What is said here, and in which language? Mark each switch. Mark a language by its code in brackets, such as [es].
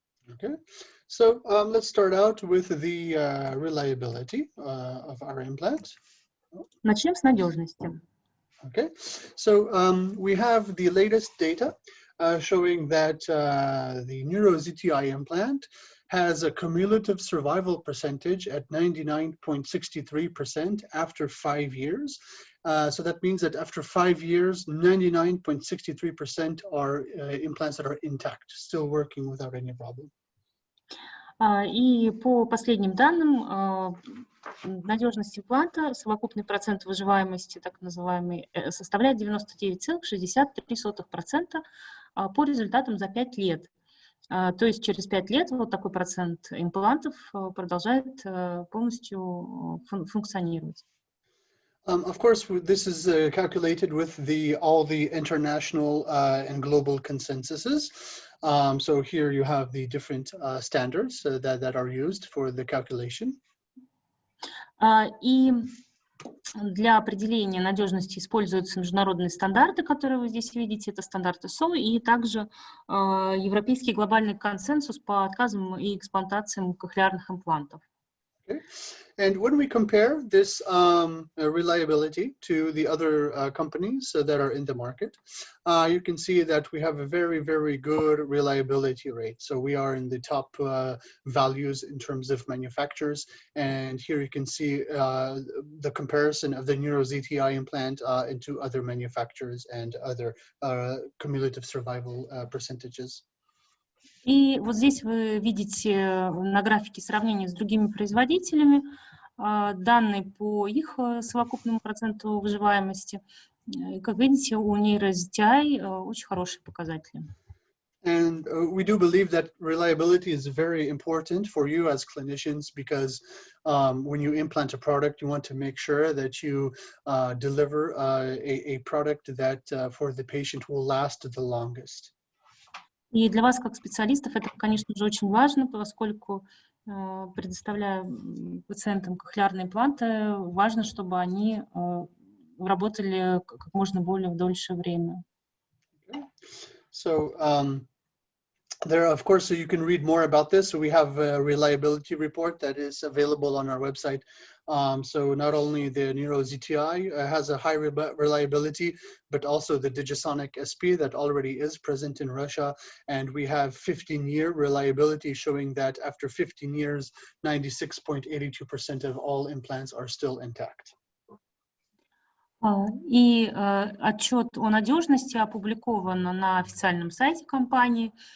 [en] Okay, so let's start out with the reliability of our implant. [ru] Начнем с надежности. [en] Okay, so we have the latest data showing that the Neuro ZTI implant has a cumulative survival percentage at 99.63% after 5 years. So that means that after 5 years, 99.63% are implants that are intact, still working without any problem. [ru] И по последним данным, надежность импланта, совокупный процент выживаемости, так называемый, составляет 99,63% по результатам за 5 лет. То есть через 5 лет вот такой процент имплантов продолжает полностью функционировать. [en] Of course, this is calculated with all the international and global consensuses. So here you have the different standards that are used for the calculation. [ru] И для определения надежности используются международные стандарты, которые вы здесь видите. Это стандарты ISO и также европейский глобальный консенсус по отказам и эксплуатациям кохлеарных имплантов. [en] Okay. And when we compare this reliability to the other companies that are in the market, you can see that we have a very, very good reliability rate. So we are in the top values in terms of manufacturers. And here you can see the comparison of the Neuro ZTI implant into other manufacturers and other cumulative survival percentages. [ru] И вот здесь вы видите на графике сравнение с другими производителями, данные по их совокупному проценту выживаемости. Как видите, у Neuro ZTI очень хорошие показатели. [en] And we do believe that reliability is very important for you as clinicians because when you implant a product, you want to make sure that you deliver a product that for the patient will last the longest. [ru] И для вас, как специалистов, это, конечно же, очень важно, поскольку, предоставляя пациентам кохлеарные импланты, важно, чтобы они работали как можно более дольше время. [en] So there, of course, so you can read more about this. So we have a reliability report that is available on our website. So not only the Neuro ZTI has a high reliability, but also the Digisonic SP that already is present in Russia. And we have 15-year reliability showing that after 15 years, 96.82% of all implants are still intact. [ru] И отчет о надежности опубликован на официальном сайте компании.